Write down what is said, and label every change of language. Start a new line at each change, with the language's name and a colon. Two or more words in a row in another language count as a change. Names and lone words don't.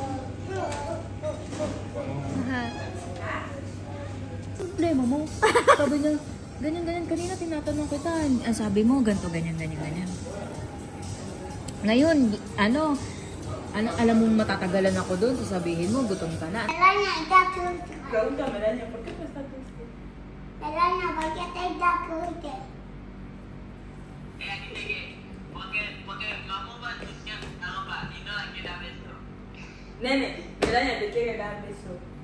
Filipino: Problema mo. Sabi niya, ganyan. Kanina tinatanong kita. Sabi mo, ganito, ganyan. Ngayon, alam mo matatagalan ako doon. Sasabihin mo, gutom ka na.
Spanish: Melania, Melania, Pregunta, Melania, ¿por qué tú estás triste? Melania, ¿por qué te da triste? Nene, Melania te quiere dar beso.